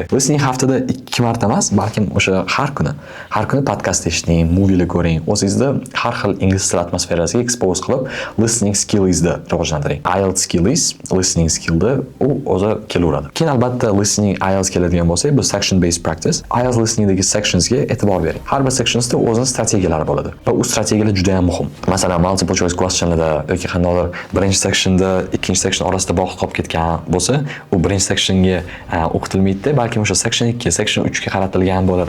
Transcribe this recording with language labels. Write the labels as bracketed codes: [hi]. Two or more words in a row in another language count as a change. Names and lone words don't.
[uz] Listening haftada 2 marta emas, balkim o'sha har kuni podkast eshiting, movielar ko'ring, o'zingizda har xil ingliz tili atmosferasiga expose qilib, listening skillingizni rivojlantiring. IELTS skillingiz, listening skillda u o'zi kelaveradi. Keyin albatta listening IELTS keladigan bo'lsa, bu [en] section based practice. [uz] IELTS listeningdagi sectionsga e'tibor bering. Har bir sectionsda o'zining strategiyalari bo'ladi va u strategiyalar juda ham muhim. Masalan, [en] multiple choice [uz] questionlarda yoki qandaydir birinchi sectionda ikkinchi section orasida bog'liq qolib ketgan bo'lsa, u birinchi sectionga o'qitilmaydi, balki o'sha section 2, section 3 ga qaratilgan bo'ladi.